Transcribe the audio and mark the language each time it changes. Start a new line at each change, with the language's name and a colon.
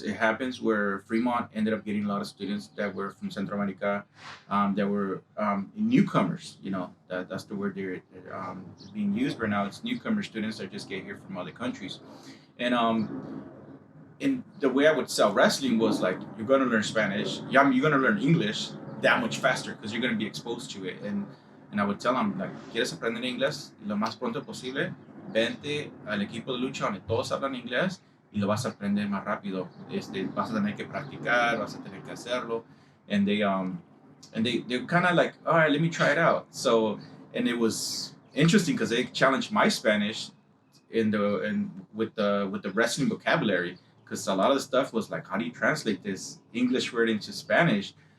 English: It happens where Fremont ended up getting a lot of students that were from Central America, that were newcomers. That's the word they're being used right now. It's newcomer students that just get here from other countries. And the way I would sell wrestling was like, you're going to learn Spanish. Yeah, you're going to learn English that much faster because you're going to be exposed to it. And I would tell them, like,
Spanish: ¿quieres aprender inglés lo más pronto posible? Vente al equipo de lucha donde todos hablan inglés y lo vas a aprender más rápido. Vas a tener que practicar, vas a tener que hacerlo.
English: And they kind of like, all right, let me try it out. So, and it was interesting because they challenged my Spanish with the wrestling vocabulary, because a lot of the stuff was like, how do you translate this English word into Spanish?